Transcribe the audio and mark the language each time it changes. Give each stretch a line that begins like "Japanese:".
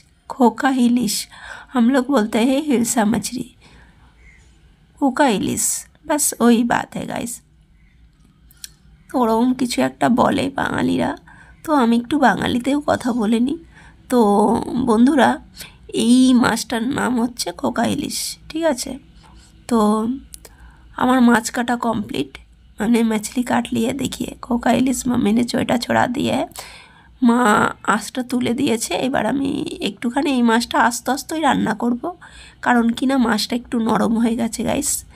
Hindi: खोका हिलिस हम लोग बोलते हैं हिल्सा मछली, खोका हिलिस, बस वही बात है गाइस।
Bangla: তো ওরকম কিছু একটা বলে বাঙালিরা, তো আমি একটু বাঙালিতেও কথা বলে নিই। তো বন্ধুরা, এই মাছটার নাম হচ্ছে খোকা ইলিশ, ঠিক আছে। তো আমার মাছ কাটা কমপ্লিট,
Hindi: मैंने मछली काट ली है। देखिए खोका इलिश मम्मी ने चोटा छोड़ा दिया है,
Bangla: মা আঁচটা তুলে দিয়েছে। এবার আমি একটুখানি এই মাছটা আস্তে আস্তেই রান্না করব, কারণ কি না মাছটা একটু নরম হয়ে গেছে গাইস।